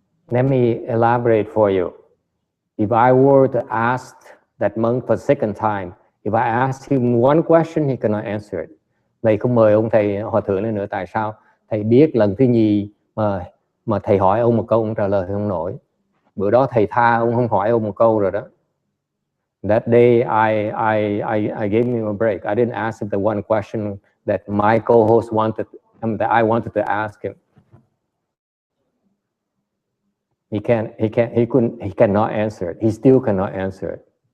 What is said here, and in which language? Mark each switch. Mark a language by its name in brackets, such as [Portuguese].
[English] Let me elaborate for you. If I were to ask that monk for second time, if I ask him one question, he cannot answer it. [Vietnamese] Thầy không mời ông thầy hòa thượng lên nữa. Tại sao? Thầy biết lần thứ nhì mà thầy hỏi ông một câu, ông trả lời không nổi. Bữa đó thầy tha ông không hỏi ông một câu rồi đó. [English] That day I gave him a break. I didn't ask him the one question that my co-host wanted, that I wanted to ask him. He cannot answer it. He still cannot answer it.